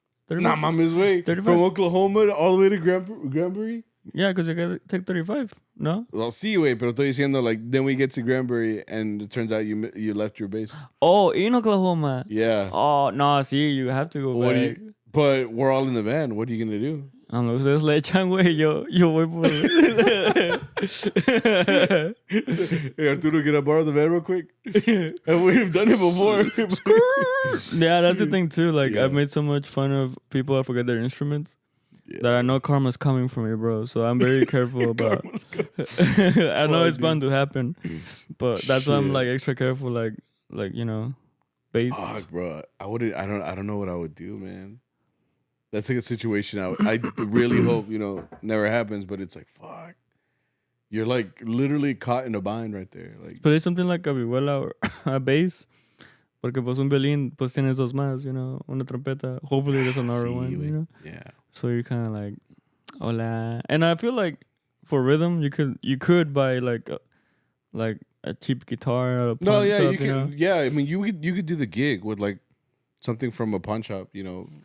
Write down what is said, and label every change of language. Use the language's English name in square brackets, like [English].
[English] Nah, mama's way. 35. From Oklahoma all the way to Granbury? Yeah, because you gotta take 35, no? Well, [Spanish] sí, güey, pero estoy diciendo, [English] like, then we get to Granbury, and it turns out you left your base. Oh, in Oklahoma? Yeah. Oh, no, see, you have to go back. But we're all in the van. What are you going to do? [Spanish] Ustedes le echan, güey, yo voy por... [English] Hey, Arturo, can I borrow the van real quick? And we've done it before. Yeah, that's the thing, too. Like, I've made so much fun of people that forget their instruments. Yeah. That I know karma's coming for me, bro. So I'm very careful about. I know it's bound to happen, but that's why I'm like extra careful, like bass. Fuck, bro. I don't know what I would do, man. That's like a situation I really hope never happens, but it's like fuck. You're like literally caught in a bind right there. Like, but it's something like a vihuela or a bass. [Spanish] Porque pues un violín, pues tienes dos más, [English] you know, [Spanish] una trompeta. [English] Hopefully there's another one, you know. Yeah. So you're kind of like, hola. And I feel like for rhythm, you could buy like a cheap guitar at a pawn shop, you can. know? Yeah, I mean, you could do the gig with like something from a pawn shop, you know.